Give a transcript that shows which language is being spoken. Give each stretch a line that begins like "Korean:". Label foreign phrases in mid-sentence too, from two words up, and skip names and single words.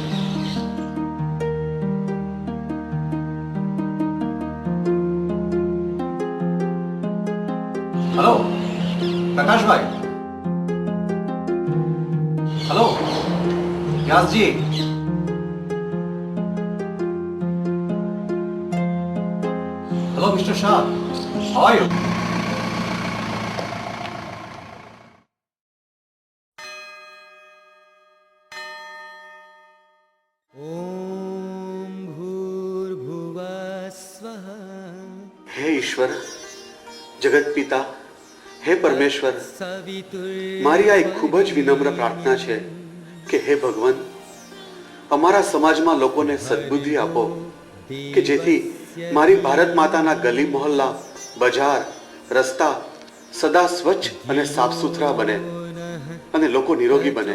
Gujarati: હલો પ્રકાશભાઈ. હલો વ્યાસજી. હલો મિસ્ટર શાહ.
English: How are you?
Sanskrit: ॐ भूर्भुवः स्वः
Gujarati: હે ઈશ્વર, જગત પિતા, હે પરમેશ્વર, મારી આ એક ખૂબ જ વિનમ્ર પ્રાર્થના છે કે હે ભગવાન, અમારા સમાજમાં લોકોને સદબુદ્ધિ આપો કે જેથી મારી ભારત માતાના ગલી મોહલ્લા, બજાર, રસ્તા સદા સ્વચ્છ અને સાફ સુથરા બને અને લોકો નિરોગી બને.